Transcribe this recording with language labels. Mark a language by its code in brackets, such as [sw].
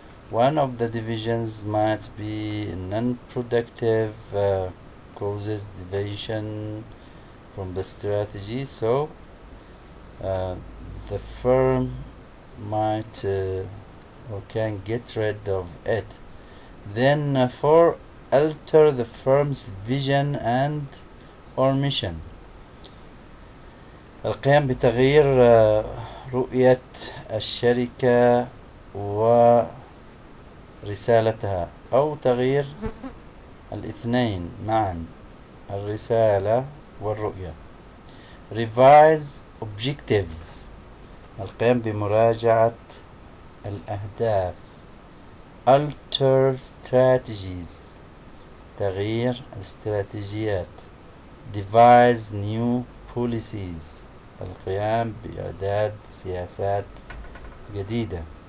[en] One of the divisions might be non-productive, causes deviation from the strategy, so the firm might or can get rid of it. Then for alter the firm's vision and or mission، [ar] القيام بتغيير رؤية الشركة ورسالتها، أو تغيير الاثنين معا، الرسالة والرؤية. [en] revise objectives، [ar] القيام بمراجعة الأهداف. [en] alter strategies، [ar] تغيير الاستراتيجيات. [en] devise new policies، [ar] القيام بإعداد سياسات جديدة.